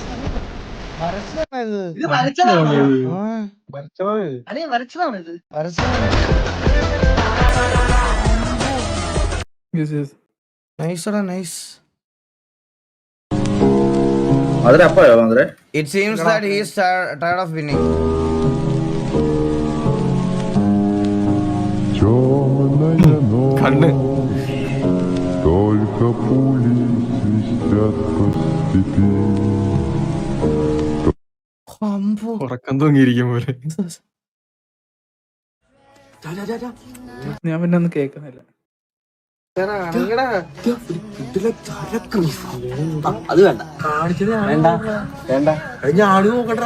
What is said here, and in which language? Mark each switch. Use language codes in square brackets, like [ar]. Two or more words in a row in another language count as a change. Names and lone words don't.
[ml] വരച്ചതാണോ ഇത്? ആ, വരച്ചത് വരച്ചതാണ്. നൈസടാ നൈസ്. അതിന് അപ്പയോ മാതിരെ [en] It seems that he is tired of winning. [ml] കണ്ണ് [ru] Только пули свистят по степи. [ml] അമ്പോ. ഉറക്കം തൂങ്ങിയിരിക്കും പോലെ. ഞാൻ പിന്നെ ഒന്നും കേൾക്കുന്നില്ല. അത് വേണ്ട വേണ്ട വേണ്ട ഞാട് നോക്കട്ടാ.